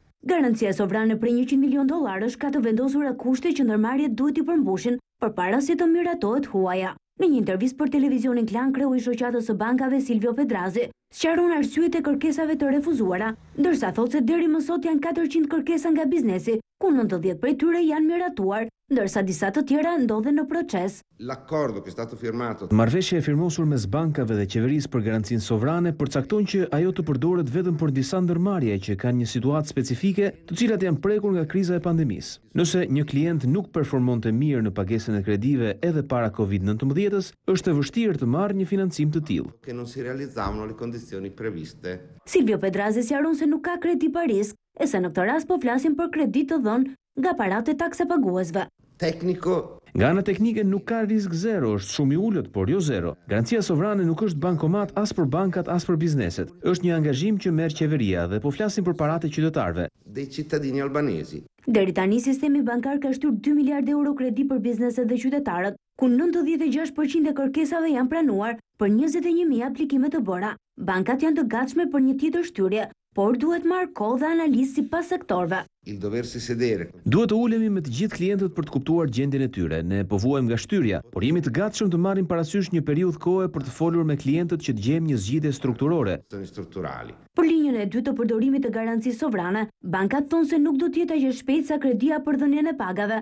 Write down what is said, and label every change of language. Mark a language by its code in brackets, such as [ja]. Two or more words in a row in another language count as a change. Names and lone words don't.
[sq] Garancia sovrane për $100 milion ka të vendosura kushte që ndërmarrjet duhet i përmbushin përpara se të miratohet huaja. Në një intervistë për televizionin Klan, kreu i Shoqatës së Bankave Silvio Pedrazi sqaron arsyet e kërkesave të refuzuara, ndërsa thotë se deri më sot janë 400 kërkesa nga biznesi, ku 90 prej tyre janë miratuar, ndërsa disa të tjera ndodhen në proces. [it] L'accordo che è stato firmato. [sq] Marrëveshja e firmosur mes bankave dhe qeverisë për garancinë sovrane përcakton që ajo të përdoret vetëm për disa ndërmarrje që kanë një situatë specifike, të cilat janë prekur nga kriza e pandemisë. Nëse një klient nuk performonte mirë në pagesën e kredive edhe para COVID-19-s, është e vështirë të marrë një financim të tillë. [it] Che non si realizzavano le condizioni previste. [sq] Silvio Pedrazi sqaron se nuk ka kredi pa risk, e se në këtë rast po flasim për kredi të dhënë nga paratë e taksapaguesve. [it] Tecnico. [sq] Nga ana teknike nuk ka risk zero, është shumë i ulët, por jo zero. Garancia sovrane nuk është bankomat as për bankat as për bizneset. Është një angazhim që merr qeveria dhe po flasim për paratë e qytetarëve. [it] Dei cittadini albanesi. [sq] Deri tani sistemi bankar ka shtyr 2 miliardë euro kredi për bizneset dhe qytetarët, ku 96% e kërkesave janë pranuar për 21.000 aplikime të bëra. Bankat janë të gatshme për një tjetër shtyrje, por duhet marrë kohë dhe analizë sipas sektorëve. [it] Il doversi sedere. [sq] Duhet të ulemi me të gjithë klientët për të kuptuar gjendjen e tyre. Ne po vuajmë nga shtyrja, por jemi të gatshëm të marrim parasysh një periudhë kohe për të folur me klientët që të gjejmë një zgjidhje strukturore. Për linjën e dytë të përdorimit të garancisë sovrane, bankat thonë se nuk do të jetë aq e shpejtë sa kredia për dhënien e pagave.